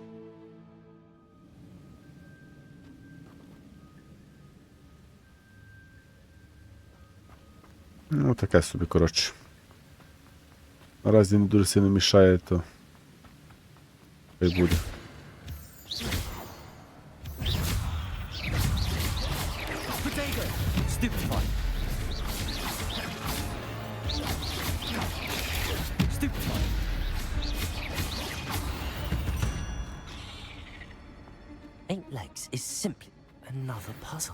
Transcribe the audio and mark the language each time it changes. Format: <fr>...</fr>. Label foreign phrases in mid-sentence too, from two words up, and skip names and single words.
<uk>Ну, таке собі, коротше. Наразі не дуже сильно мішає, то хай буде.</uk> <en>Stupefy. Stupefy. Eight legs is simply another puzzle.</en>